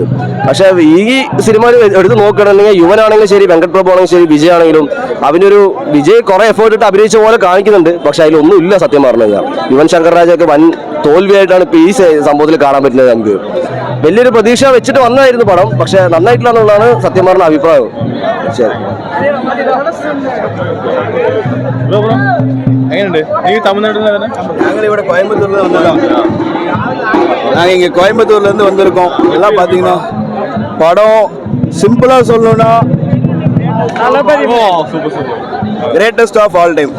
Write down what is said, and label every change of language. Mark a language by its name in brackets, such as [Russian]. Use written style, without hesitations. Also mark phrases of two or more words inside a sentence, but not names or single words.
[Malayalam] പക്ഷെ ഈ സിനിമ എടുത്ത് നോക്കുകയാണെന്നുണ്ടെങ്കിൽ, യുവനാണെങ്കിലും ശരി, വെങ്കട് പ്രഭു ആണെങ്കിലും ശരി, വിജയ് ആണെങ്കിലും, അവനൊരു വിജയ് കുറെ എഫേർട്ട് ഇട്ട് അഭിനയിച്ച പോലെ കാണിക്കുന്നുണ്ട്. പക്ഷെ അതിലൊന്നും ഇല്ല സത്യം പറഞ്ഞു കഴിഞ്ഞാൽ. യുവൻ ശങ്കർ രാജയൊക്കെ വൻ തോൽവിയായിട്ടാണ് ഇപ്പൊ ഈ സംഭവത്തിൽ കാണാൻ പറ്റുന്നത്. നമുക്ക് വലിയൊരു പ്രതീക്ഷ വെച്ചിട്ട് വന്നായിരുന്നു പടം, പക്ഷെ നന്നായിട്ടില്ല എന്നുള്ളതാണ് സത്യം പറഞ്ഞ അഭിപ്രായം. ശരി. [Tamil] நாங்கள் இவட கோயம்புத்தூர்ல வந்திருக்கோம். நாங்கள் இங்கே கோயம்புத்தூர்லேருந்து வந்திருக்கோம். எல்லாம் பார்த்தீங்கன்னா படம் சிம்பிளாக சொல்லணும்னா [English] greatest of all time.